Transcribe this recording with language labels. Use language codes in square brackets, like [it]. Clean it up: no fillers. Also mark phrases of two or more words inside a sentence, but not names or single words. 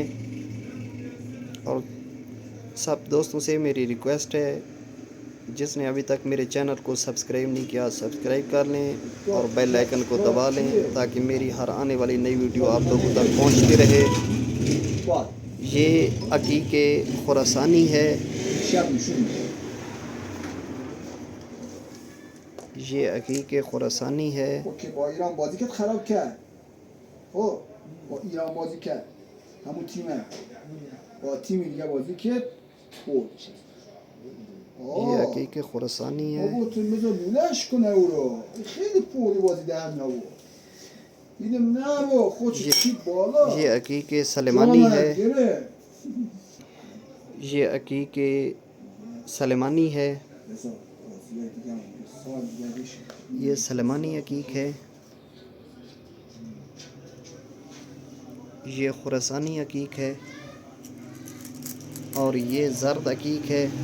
[hi] और सब दोस्तों से मेरी रिक्वेस्ट है, जिसने अभी तक मेरे चैनल को सब्सक्राइब नहीं किया सब्सक्राइब कर लें और [en] bell icon [hi] को दबा लें ताकि मेरी हर आने वाली नई वीडियो आप लोगों तक पहुँचती रहे। ये अकीक खुरासानी है। ये अकीक खुरासानी है। [fa] با ایران بازی کرد خراب کرد. خب با ایران بازی کرد، همون تیمه با تیم دیگه بازی کرد برد. [hi] ये अकीक खुरासानी है। [fa] بابا تو بذار بولش کنه او رو، خیلی پولی بازی در نبود. دیدم نه با خودش کشید بالا. [hi] ये अकीक सलेमानी है। [fa] گره. [hi] ये अकीक सलेमानी है। ये सलेमानी अकीक है। ये खुरासानी अकीक है और ये ज़र्द अकीक है।